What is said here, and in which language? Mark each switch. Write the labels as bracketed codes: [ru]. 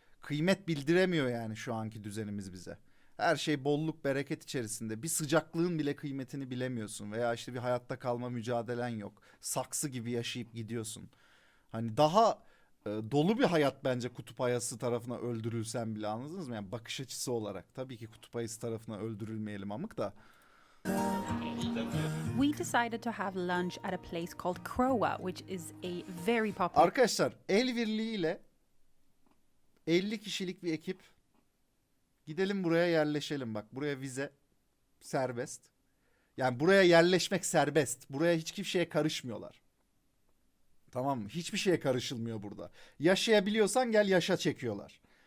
[tr] kıymet bildiremiyor yani şu anki düzenimiz bize. Her şey bolluk bereket içerisinde. Bir sıcaklığın bile kıymetini bilemiyorsun. Veya işte bir hayatta kalma mücadelen yok. Saksı gibi yaşayıp gidiyorsun. Hani daha dolu bir hayat bence kutup ayısı tarafına öldürülsen bile, anladınız mı? Yani bakış açısı olarak. Tabii ki kutup ayısı tarafına öldürülmeyelim amık da. [en] We decided to have lunch at a place called Croa, which is a very popular [tr] Arkadaşlar el birliğiyle 50 kişilik bir ekip gidelim buraya yerleşelim. Bak buraya vize serbest. Yani buraya yerleşmek serbest. Buraya hiçbir şeye karışmıyorlar. Tamam mı? Hiçbir şeye karışılmıyor burada. Yaşayabiliyorsan gel yaşa çekiyorlar.